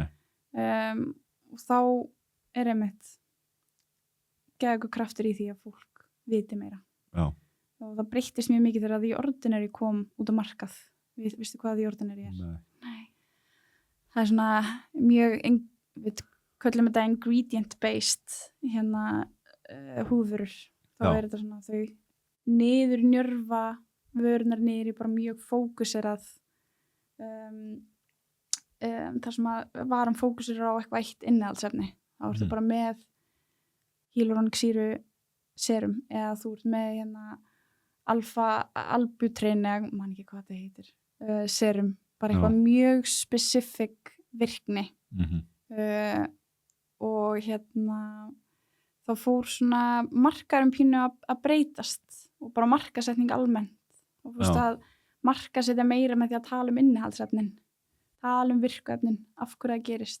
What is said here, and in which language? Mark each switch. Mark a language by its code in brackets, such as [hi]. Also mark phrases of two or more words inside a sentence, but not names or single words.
[is] Og þá er einmitt geðveikur kraftur í því að fólk viti meira. Já. Og það breyttist mjög mikið þegar The Ordinary kom út á markað. Vistu hvað The Ordinary er? Nei. Það er svona mjög, við köllum þetta [en] ingredient based [is] húðvörur. Þá er þetta svona þau niður njörfa vörunar niður í bara mjög fókuserað þar sem að varan fókusir á eitthvað eitt innihaldsefni. Þá ertu bara með hyaluronik-sýru serum eða þú ert með alfa-albutrein eða man ekki hvað þetta heitir serum, bara eitthvað mjög specific virkni og þá fór svona markaðurinn pínu að breytast og bara markaðsetning almennt og þú veist að markaðsetja meira með því að tala innihaldsefnin, tala virkuefnin, af hverju það gerist.